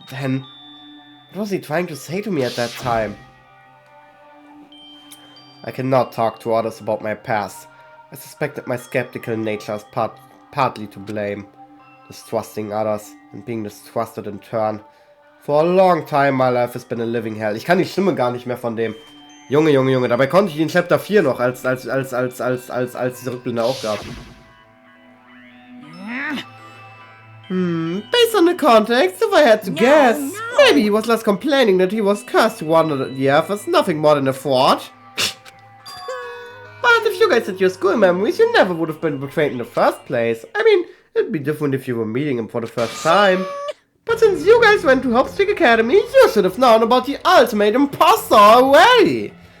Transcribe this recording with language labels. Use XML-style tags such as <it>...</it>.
<en>Then, what was he trying to say to me at that time? I cannot talk to others about my past. I suspect that my skeptical nature is partly to blame. Distrusting others and being distrusted in turn. For a long time my life has been a living hell.</en> <de>Ich kann die Stimme gar nicht mehr von dem. Junge, Junge, Junge. Dabei konnte ich in Chapter 4 noch, als diese Rückblende aufgab.</de> <en>Based on the context, if I had to guess, maybe he was less complaining that he was cursed to wander the earth as nothing more than a fraud. But if you guys had your school memories, you never would have been betrayed in the first place. I mean, it'd be different if you were meeting him for the first time. But since you guys went to Hope's Peak Academy, you should have known about the ultimate imposter already.</en>